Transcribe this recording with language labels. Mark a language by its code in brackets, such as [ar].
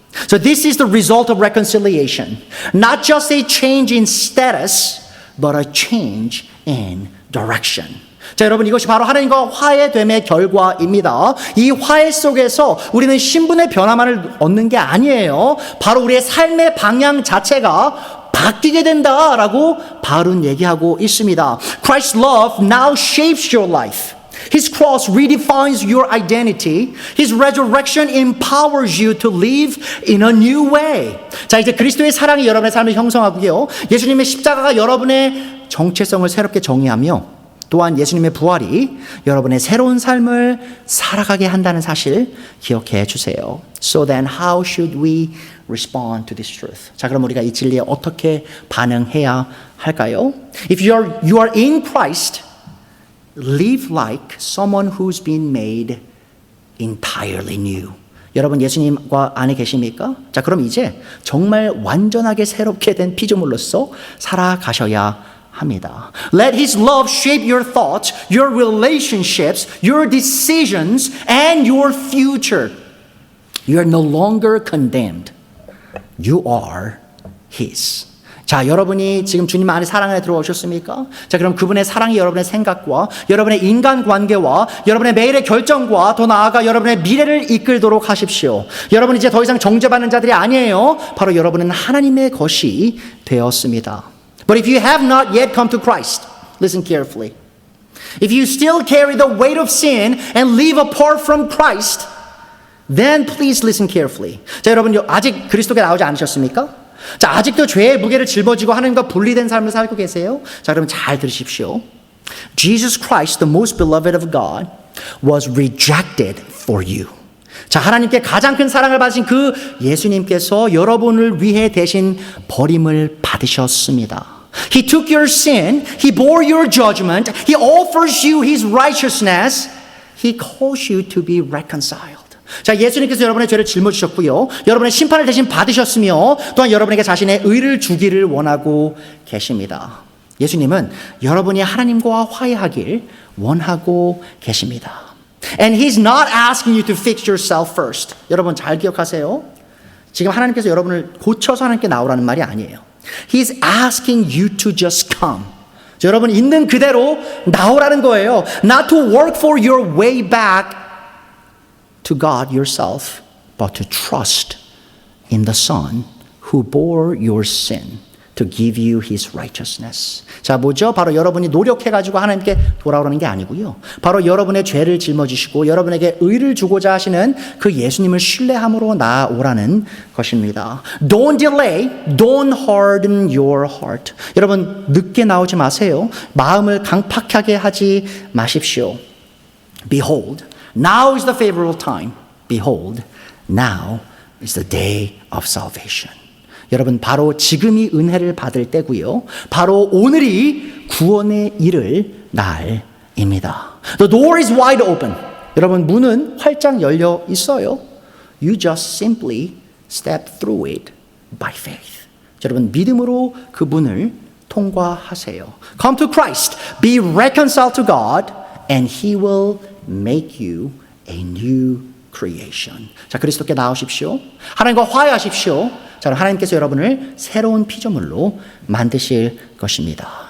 [en] So this is the result of reconciliation. Not just a change in status, but a change in direction. [ko] 자, 여러분 이것이 바로 하나님과 화해됨의 결과입니다. 이 화해 속에서 우리는 신분의 변화만을 얻는 게 아니에요. 바로 우리의 삶의 방향 자체가 바뀌게 된다라고 바울은 얘기하고 있습니다. [en] Christ's love now shapes your life. His cross redefines your identity. His resurrection empowers you to live in a new way. [ko] 자, 이제 그리스도의 사랑이 여러분의 삶을 형성하고요. 예수님의 십자가가 여러분의 정체성을 새롭게 정의하며 또한 예수님의 부활이 여러분의 새로운 삶을 살아가게 한다는 사실 기억해 주세요. [en] So then how should we respond to this truth? [ko] 자, 그럼 우리가 이 진리에 어떻게 반응해야 할까요? [en] If you are in Christ, live like someone who's been made entirely new. [ko] 여러분 예수님과 안에 계십니까? 자, 그럼 이제 정말 완전하게 새롭게 된 피조물로서 살아가셔야 합니다. [en] Let His love shape your thoughts, your relationships, your decisions, and your future. You are no longer condemned. You are His. [ko] 자, 여러분이 지금 주님 안에 사랑 안에 들어오셨습니까? 자, 그럼 그분의 사랑이 여러분의 생각과 여러분의 인간관계와 여러분의 매일의 결정과 더 나아가 여러분의 미래를 이끌도록 하십시오. 여러분 이제 더 이상 정죄받는 자들이 아니에요. 바로 여러분은 하나님의 것이 되었습니다. [en] But if you have not yet come to Christ, listen carefully. If you still carry the weight of sin and live apart from Christ, then please listen carefully. [ko] 자, 여러분 아직 그리스도께 나오지 않으셨습니까? 자, 아직도 죄의 무게를 짊어지고 하나님과 분리된 삶을 살고 계세요? 자, 그럼 잘 들으십시오. [en] Jesus Christ, the most beloved of God, was rejected for you. [ko] 자, 하나님께 가장 큰 사랑을 받으신 그 예수님께서 여러분을 위해 대신 버림을 받으셨습니다. [en] He took your sin, He bore your judgment, He offers you His righteousness, He calls you to be reconciled. [ko] 자, 예수님께서 여러분의 죄를 짊어지셨고요. 여러분의 심판을 대신 받으셨으며 또한 여러분에게 자신의 의를 주기를 원하고 계십니다. 예수님은 여러분이 하나님과 화해하길 원하고 계십니다. [en] And He's not asking you to fix yourself first. [ko] 여러분 잘 기억하세요. 지금 하나님께서 여러분을 고쳐서 하나님께 나오라는 말이 아니에요. [en] He's asking you to just come. [ko] 여러분 있는 그대로 나오라는 거예요. [en] Not to work for your way back to God yourself, but to trust in the Son who bore your sin to give you His righteousness. [ko] 자, 뭐죠? 바로 여러분이 노력해가지고 하나님께 돌아오라는 게 아니고요. 바로 여러분의 죄를 짊어지시고 여러분에게 의를 주고자 하시는 그 예수님을 신뢰함으로 나아오라는 것입니다. [en] Don't delay, don't harden your heart. [ko] 여러분 늦게 나오지 마세요. 마음을 강팍하게 하지 마십시오. [en] Behold, now is the favorable time. Behold, now is the day of salvation. [ko] 여러분 바로 지금이 은혜를 받을 때고요. 바로 오늘이 구원에 이를 날입니다. [en] The door is wide open. [ko] 여러분 문은 활짝 열려 있어요. [en] You just simply step through it by faith. [ko] 여러분 믿음으로 그 문을 통과하세요. [en] Come to Christ. Be reconciled to God and He will make you a new creation. [ko] 자, 그리스도께 나오십시오. 하나님과 화해하십시오. 자, 하나님께서 여러분을 새로운 피조물로 만드실 것입니다.